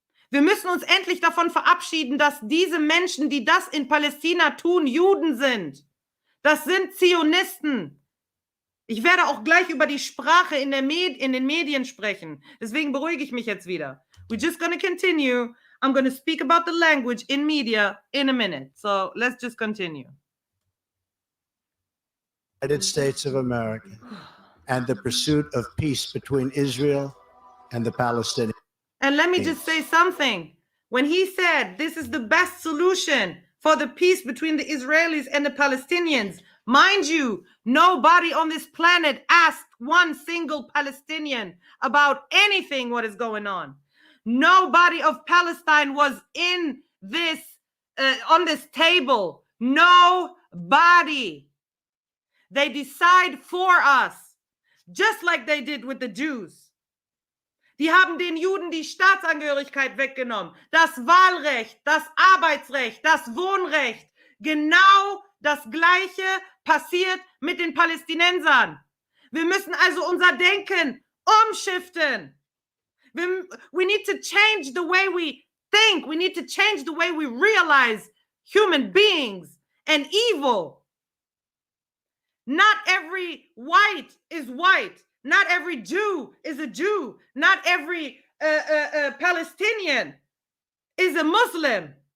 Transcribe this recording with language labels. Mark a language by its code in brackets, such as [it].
[de] Wir müssen uns endlich davon verabschieden, dass diese Menschen, die das in Palästina tun, Juden sind. Das sind Zionisten. Ich werde auch gleich über die Sprache in den Medien sprechen. Deswegen beruhige ich mich jetzt wieder. [en] We're just going to continue. I'm going to speak about the language in media in a minute. So let's just continue. United States of America and the pursuit of peace between Israel and the Palestinians. And let me just say something. When he said this is the best solution for the peace between the Israelis and the Palestinians, Mind you, nobody on this planet asked one single Palestinian about anything what is going on. Nobody of Palestine was in this, on this table. Nobody. They decide for us, just like they did with the Jews. [de] Die haben den Juden die Staatsangehörigkeit weggenommen, das Wahlrecht, das Arbeitsrecht, das Wohnrecht. Genau das Gleiche passiert mit den Palästinensern. Wir müssen also unser Denken umschiften. [en] We need to change the way we think. We need to change the way we realize human beings and evil. Not every white is white. Not every Jew is a Jew. Not every Palestinian is a Muslim.